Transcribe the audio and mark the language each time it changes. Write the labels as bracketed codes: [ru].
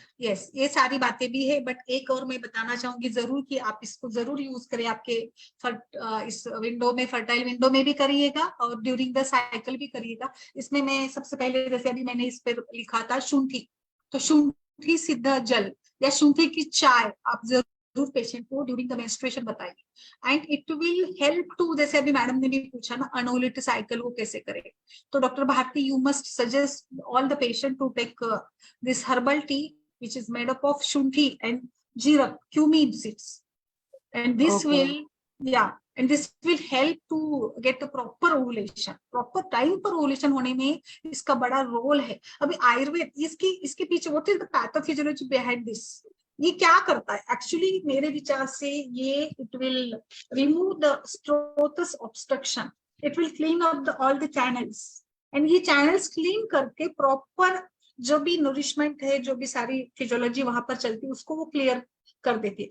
[hi] Yes, ये सारी बातें भी है, बट एक और मैं बताना चाहूंगी जरूर कि आप इसको जरूर यूज करें आपके इस विंडो में, फर्टाइल विंडो में भी करिएगा और [en] during the cycle [hi] भी करिएगा। इसमें मैं सबसे पहले, जैसे अभी मैंने इस पर लिखा था शुंठी, तो शुंठी सिद्ध जल या शुंठी की चाय आप जरूर पेशेंट को [en] during the menstruation [hi] बताइए, [en] and it will help to, [hi] जैसे अभी मैडम ने भी पूछा ना, अनोलेट साइकिल वो कैसे करें। तो Dr. [en] Bharti, you must suggest all the patient to take this herbal tea, which is made up of shunthi and jeera, cumin seeds, and this will, yeah, and this will help to get the proper ovulation, proper time [hi] पर ovulation होने में इसका बड़ा role है। अभी आयुर्वेद इसके पीछे [en] what is the pathophysiology behind this? [hi] ये क्या करता है एक्चुअली? मेरे विचार से ये [en] it will remove the scrotus obstruction, it will clean up all the channels, [hi] and ये channels clean करके proper जो भी nourishment है, जो भी सारी फिजियोलॉजी वहां पर चलती है, उसको वो क्लियर कर देती है।